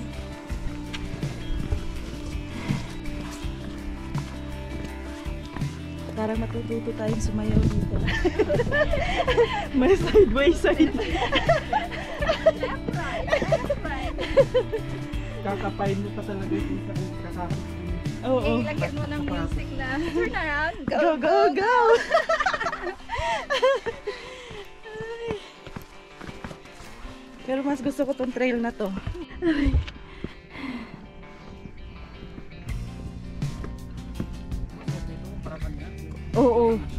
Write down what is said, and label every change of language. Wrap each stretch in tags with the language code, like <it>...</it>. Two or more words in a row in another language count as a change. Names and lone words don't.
<tl>Parang matututo tayong sumayaw dito. May side by side. Kakapain mo pa talaga yung isa kung kakakit. Oo. Lagyan mo ng music na</tl> <en>turn around, go, Go, go, go!</en> <tl>Pero mas gusto ko tong trail na to. Oo.</tl>